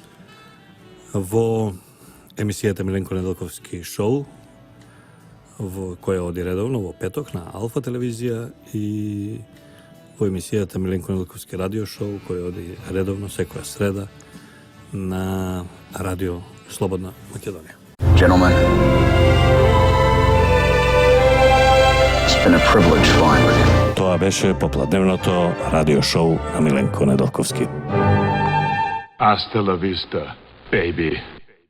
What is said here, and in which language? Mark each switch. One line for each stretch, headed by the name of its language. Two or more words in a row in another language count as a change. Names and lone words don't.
Macedonian: во емисијата Миленко Неделковски шоу, која оди редовно во петок на Алфа телевизија и во емисијата Миленко Неделковски радио шоу, која оди редовно секоја среда на Радио Слободна Македонија.
English: Gentlemen, it's been a privilege flying with you.
Macedonian: Тоа беше попладневното радио шоу на Миленко Неделковски.
Spanish: Hasta la vista, baby.